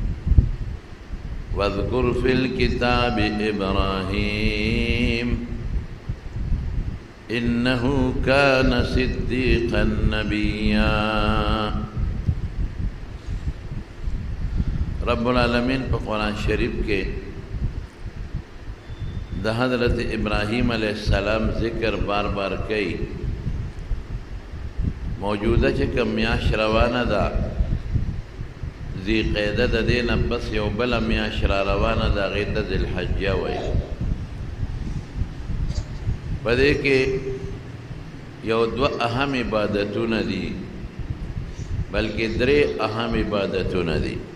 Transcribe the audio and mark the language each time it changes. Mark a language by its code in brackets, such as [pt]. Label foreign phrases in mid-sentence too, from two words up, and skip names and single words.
[ar] واذكر في الكتاب إبراهيم إنه كان صديقا نبيا. رب العالمین [ps] په قرآن شریف کې د حضرت ابراہیم [ar] علیہ السلام [ps] ذکر بار بار کوي. موجوده چې کوم میاشت روانه ده ذی قعده د دې نه پس یو بله میاشت را روانه ده، هغې ته ذوالحجه وایي. په دې کې یو دوه اهم عبادتونه دي، بلکې درې اهم عبادتونه دي.